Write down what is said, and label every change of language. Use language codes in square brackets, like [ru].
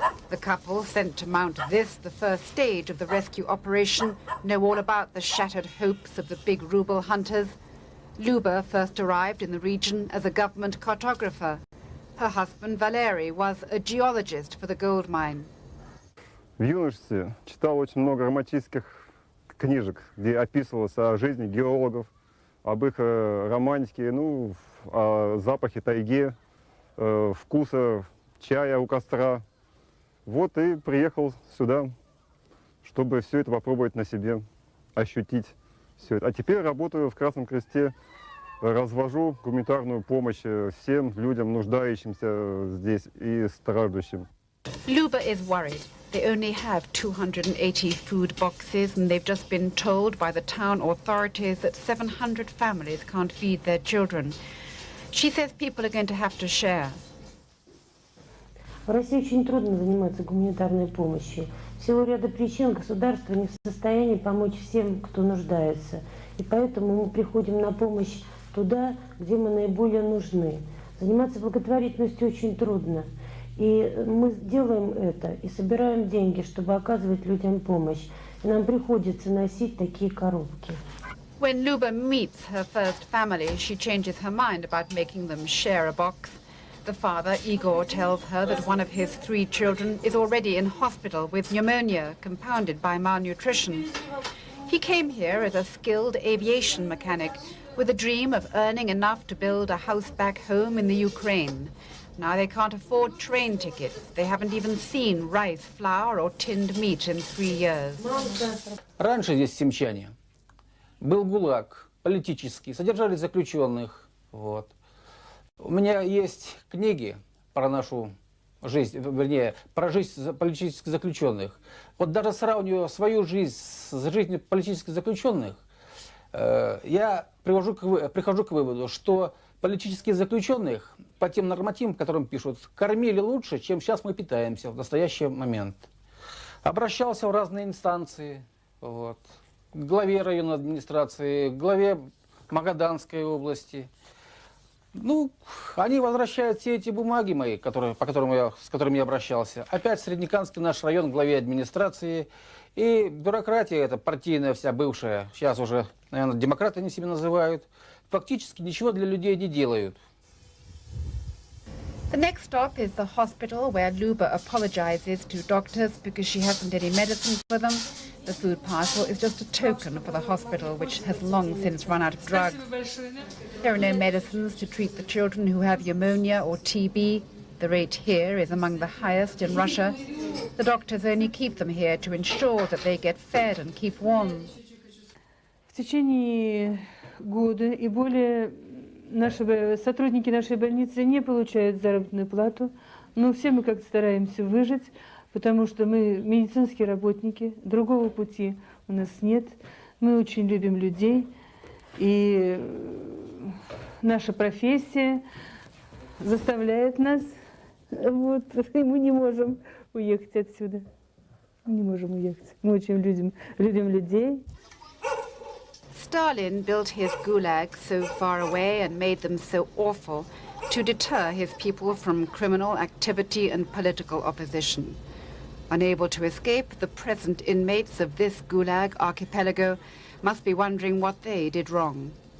[en] The couple sent to Mount This, the first stage of the rescue operation, know all about the shattered hopes of the big ruble hunters. Luba first arrived in the region as a government cartographer. Her husband, Valery, was a geologist for the gold mine. [ru] В юношестве читал очень много романтических книжек, где описывалось о жизни геологов, об их романтике, ну, о запахе тайги, вкуса чая у костра. Вот и приехал сюда, чтобы все это попробовать на себе, ощутить все это. А теперь работаю в Красном Кресте, развожу гуманитарную помощь всем людям, нуждающимся здесь и страждущим. [en] Luba is worried. They only have 280 food boxes, and they've just been told by the town authorities that 700 families can't feed their children. She says people are going to have to share. [ru] В России очень трудно заниматься гуманитарной помощью. В силу ряда причин государство не в состоянии помочь всем, кто нуждается. И поэтому мы приходим на помощь туда, где мы наиболее нужны. Заниматься благотворительностью очень трудно. И мы делаем это и собираем деньги, чтобы оказывать людям помощь. И нам приходится носить такие коробки. [en] When Luba meets her first family, she changes her mind about making them share a box. The father, Igor, tells her that one of his 3 children is already in hospital with pneumonia compounded by malnutrition. He came here as a skilled aviation mechanic with a dream of earning enough to build a house back home in the Ukraine. Now they can't afford train tickets. They haven't even seen rice, flour or tinned meat in 3 years. [ru] Раньше здесь семчане был ГУЛАГ политический, содержали заключенных. Вот. У меня есть книги про нашу жизнь, вернее, про жизнь политических заключенных. Вот даже сравнивая свою жизнь с жизнью политических заключенных, я прихожу к выводу, что политических заключенных по тем нормативам, которым пишут, кормили лучше, чем сейчас мы питаемся в настоящий момент. Обращался в разные инстанции, вот, к главе районной администрации, к главе Магаданской области. Ну, они возвращают все эти бумаги мои, с которыми я обращался. Опять в Среднекамский наш район, главе администрации. И бюрократия эта партийная вся бывшая, сейчас уже, наверное, демократы они себя называют, фактически ничего для людей не делают. [en] The next stop is the hospital, where Luba apologizes to doctors because she hasn't any medicine for them. The food parcel is just a token for the hospital, which has long since run out of drugs. There are no medicines to treat the children who have pneumonia or TB. The rate here is among the highest in Russia. The doctors only keep them here to ensure that they get fed and keep warm. [ru] В течение года и более сотрудники нашей больницы не получают заработную плату, но все мы как-то стараемся выжить, потому что мы медицинские работники, другого пути у нас нет. Мы очень любим людей, и наша профессия заставляет нас, вот, и мы не можем уехать отсюда. Не можем уехать. Мы очень любим людей. [en] Stalin built his gulag so far away and made them so awful to deter his people from criminal activity and political opposition. Unable to escape, the present inmates of this gulag archipelago must be wondering what they did wrong.